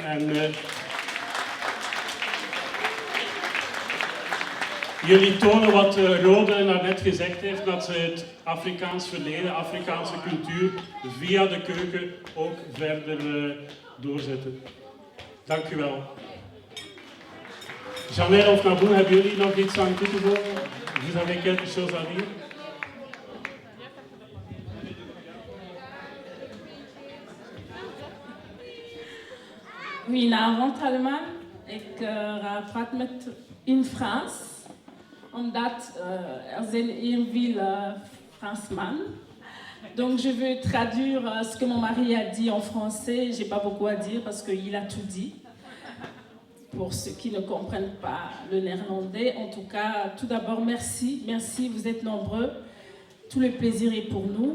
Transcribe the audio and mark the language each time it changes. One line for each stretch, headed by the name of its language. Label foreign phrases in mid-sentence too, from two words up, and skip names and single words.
Dutch: En jullie tonen wat Rode daarnet gezegd heeft, dat ze het Afrikaans verleden, Afrikaanse cultuur via de keuken ook verder doorzetten. Dank u wel. Janelle of Naboo, hebben jullie nog iets aan toe te voegen?
French: Vous avez quelque chose à dire?
Dutch: Goedenavond allemaal. Ik praat met in Frans, omdat er zijn hier veel Fransman.
French: Donc je veux traduire ce que mon mari a dit en français. J'ai pas beaucoup à dire parce qu'il a tout dit. Pour ceux qui ne comprennent pas le néerlandais, en tout cas, tout d'abord, merci. Merci, vous êtes nombreux. Tout le plaisir est pour nous.